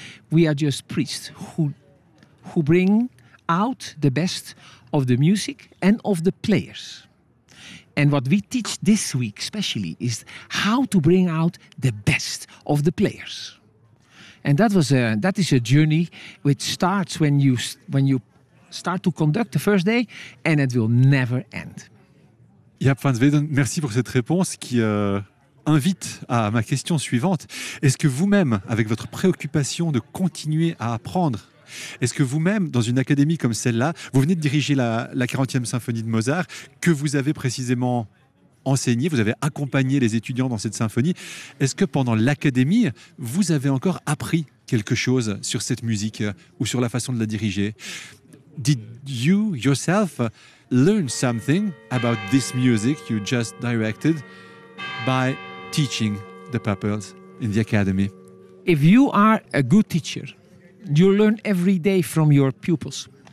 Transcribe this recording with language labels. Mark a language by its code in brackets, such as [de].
[en] We are just priests who bring out the best of the music and of the players. And what we teach this week especially is how to bring out the best of the players. And that is a journey which starts when you start to conduct the first day, and it will never end. [fr] Jaap van Zweden, merci pour cette réponse qui invite à ma question suivante. Est-ce que vous-même, avec votre préoccupation de continuer à apprendre, est-ce que vous-même, dans une académie comme celle-là, vous venez de diriger la 40e symphonie de Mozart, que vous avez précisément enseigné, vous avez accompagné les étudiants dans cette symphonie. Est-ce que pendant l'académie, vous avez encore appris quelque chose sur cette musique ou sur la façon de la diriger? [en] Did you yourself learn something about this music you just directed by teaching the pupils in the academy? If you are a good teacher, you learn every day from your pupils.